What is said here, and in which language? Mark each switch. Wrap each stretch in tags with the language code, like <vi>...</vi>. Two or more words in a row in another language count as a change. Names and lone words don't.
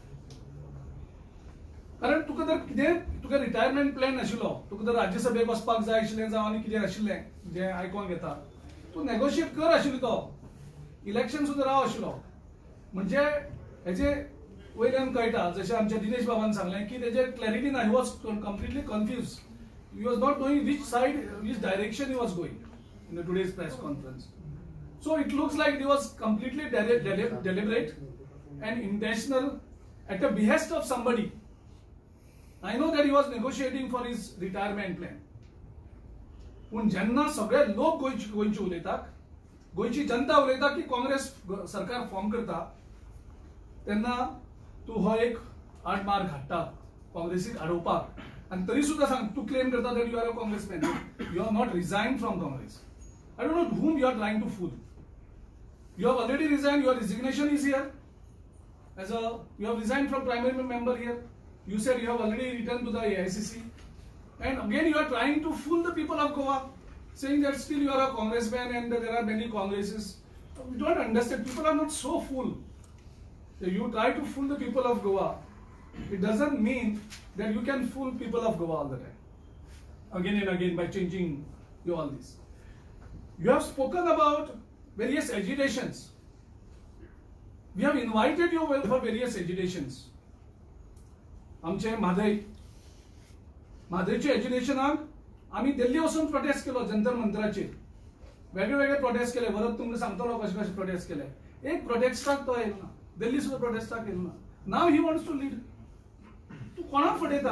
<kok>कारण तुका जर कितें तुका</kok> <en>retirement plan</en> <kok>नाशिल्लो तुका जर राज्यसभेक वचपाक जाय आशिल्लें जावं आनी कितें आशिल्लें जें आयकोंक येता तूं नेगोशिएट कर आशिल्लो तो इलेक्शन सुद्दां राव आशिल्लो म्हणजे हेजे वयल्यान कळटा जशें आमच्या दिनेश बाबान सांगलें की तेजेर क्लॅरिटी ना</kok> <en>he was completely confused he was not knowing which side which direction he was going in the today's press conference. So it looks like it was completely deliberate and intentional at the behest of somebody. I know that he was negotiating for his retirement plan.</en> <kok>पण जेन्ना सगळे लोक गोंयचे उलयतात गोंयची जनता उलयता की काँग्रेस सरकार फॉर्म करता तेन्ना तूं हो एक आड मार्ग हाडटा काँग्रेसीक आडोवपाक आनी तरी सुद्दां सांग तूं क्लेम करता</kok> <en>that you are a congressman you are not resign from Congress I don't know whom you are trying to fool. You have already resigned, your resignation is here. you have resigned from primary member here. You said you have already returned to the AICC, and again you are trying to fool the people of Goa, saying that still you are a congressman and there are many congresses. We don't understand. People are not so fool. You try to fool the people of Goa. It doesn't mean that you can fool people of Goa all the time, again and again, by changing all this. You have spoken about various agitations. We have invited you for various agitations.</en> <kok>आमचे म्हादयचे एज्युकेशनाक आम्ही दिल्ली वचून प्रोटेस्ट केलो जंतर मंतराचेर. वेगळे वेगळे प्रोटेस्ट केले. वरद तुमकां सांगतलो कशे कशे प्रोटेस्ट केले. एक प्रोटेस्टाक तो येयलो ना. दिल्ली सुद्धा प्रोटेस्टाक येयलो ना.</kok> <en>now he wants to lead.</en> <kok>तू कोणाक फटयता?</kok>